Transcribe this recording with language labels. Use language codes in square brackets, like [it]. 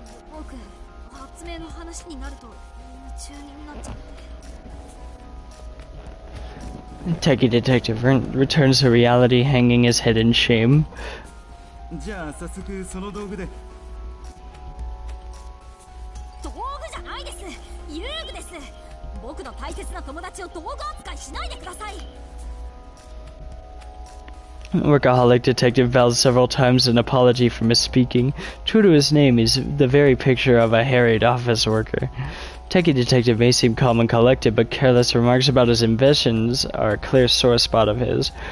[ja] 僕発明の話になると夢中になっちゃって。 [en] Techie detective returns to reality, hanging his head in shame. [ja] じゃあ早速その道具で。道具じゃないです。遊具です。僕の大切な友達を道具扱いしないでください。 [en] Workaholic detective vows several times an apology for misspeaking. True to his name, he's the very picture of a harried office worker. Techie detective may seem calm and collected, but careless remarks about his inventions are a clear sore spot of his.